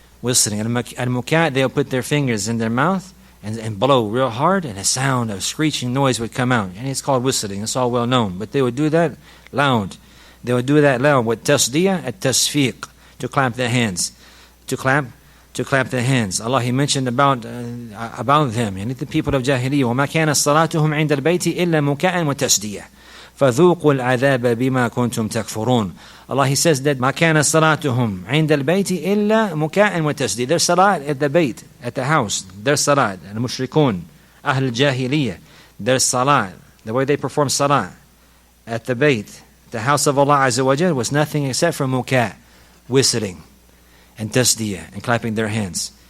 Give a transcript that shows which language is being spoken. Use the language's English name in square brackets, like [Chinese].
[English] Al-muka', they'll put their fingers in their mouth and blow real hard, and a sound of screeching noise would come out, and it's called whistling. It's all well known, but they would do that loud. They would do that loud with tasdiyah at tasfiq, to clap their hands, to clap their hands. Allah, He mentioned about them, and the people of Jahiliyyah, [Arabic] وَمَا كَانَ صَلَاتُهُمْ عِنْدَ الْبَيْتِ إِلَّا مُكَاءً وَتَسْدِيَةً فَذُوقُوا الْعَذَابَ بِمَا كُنْتُمْ تَكْفُرُونَ. [English] Allah, He says that [Arabic] مَا كَانَ صَلَاتُهُمْ عِنْدَ الْبَيْتِ إِلَّا مُكَاءً وَتَسْدِيَةً. [English] Their salat at the bayt, at the house, their salat, al-mushrikun, ahl jahiliyyah, their salat, the way they perform salat at the bayt, the house of Allah Azza wa Jal, was nothing except for muka', whistling, and tasdiyah, and clapping their hands.